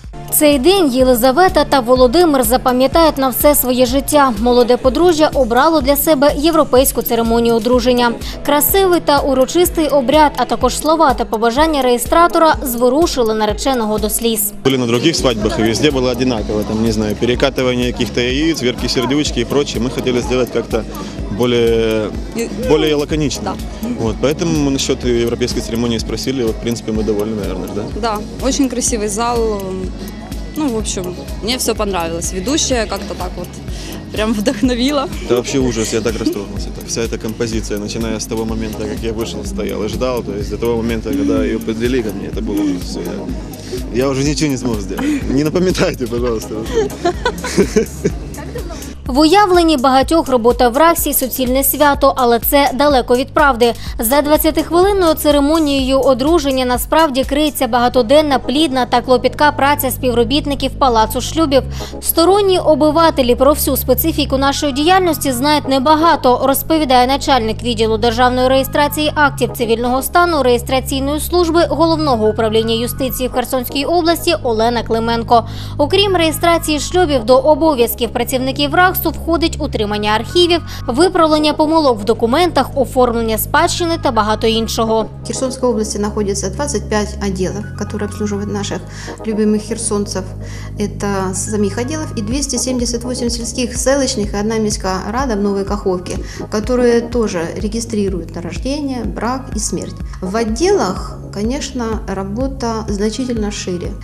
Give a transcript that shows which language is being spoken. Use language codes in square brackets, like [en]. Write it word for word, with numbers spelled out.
[uk] Цей день Єлизавета та Володимир запам'ятають на все своє життя. Молоде подружжя обрало для себе європейську церемонію одруження. Красивий та урочистий обряд, а також слова та побажання реєстратора зворушили нареченого до сліз. [ru] Были на других свадьбах, и везде было одинаково, там, не знаю, перекатывание каких-то яиц, верки, сердючки и прочее. Мы хотели сделать как-то более, более лаконично. Да. Вот, поэтому насчет европейской церемонии спросили, вот, в принципе, мы довольны, наверное, да? Да, очень красивый зал. Ну, в общем, мне все понравилось. Ведущая как-то так вот прям вдохновила. Это вообще ужас, я так расстроился. Так, вся эта композиция, начиная с того момента, как я вышел, стоял и ждал, то есть до того момента, когда ее подвели ко мне, это было уже все. Я, я уже ничего не смог сделать. Не напоминайте, пожалуйста. [uk] В уявленні багатьох робота в Раксі – суцільне свято, але це далеко від правди. За двадцятихвилинною церемонією одруження насправді криється багатоденна, плідна та клопітка праця співробітників Палацу шлюбів. Сторонні обивателі про всю специфіку нашої діяльності знають небагато, розповідає начальник відділу державної реєстрації актів цивільного стану реєстраційної служби Головного управління юстиції в Херсонській області Олена Клименко. Окрім реєстрації шлюбів, до обов'язків працівників Раксу входить утримання архівів, виправлення помилок в документах, оформлення спадщини та багато іншого. [ru] В Херсонской области находится двадцать пять отделов, которые обслуживают наших любимых херсонцев. Это самих отделов и двести семьдесят восемь сельских, селочных и одна [uk] міська рада [ru] в Новой Каховке, которые тоже регистрируют на рождение, брак и смерть. В отделах, конечно, работа значительно шире.